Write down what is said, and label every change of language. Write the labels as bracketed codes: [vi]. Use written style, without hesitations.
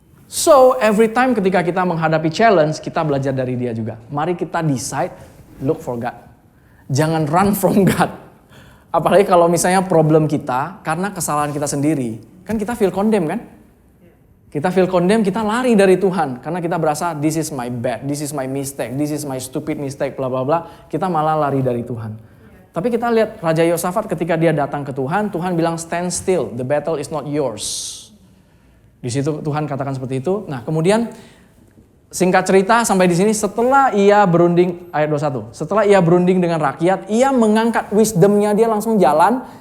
[id] So every time ketika kita menghadapi challenge, kita belajar dari dia juga. Mari kita [en] decide look for God. [id] Jangan [en] run from God. [id] Apalagi kalau misalnya problem kita karena kesalahan kita sendiri, kan kita [en] feel condemned [id] kan? Kita [en] feel condemned, [id] kita lari dari Tuhan. Karena kita berasa, [en] this is my bad, this is my mistake, this is my stupid mistake, bla bla bla. [id] Kita malah lari dari Tuhan. Tapi kita lihat Raja Yosafat ketika dia datang ke Tuhan, Tuhan bilang [en] stand still, the battle is not yours. [id] Di situ Tuhan katakan seperti itu. Nah kemudian singkat cerita sampai di sini, setelah ia berunding, ayat 21. Setelah ia berunding dengan rakyat, ia mengangkat wisdomnya, dia langsung jalan.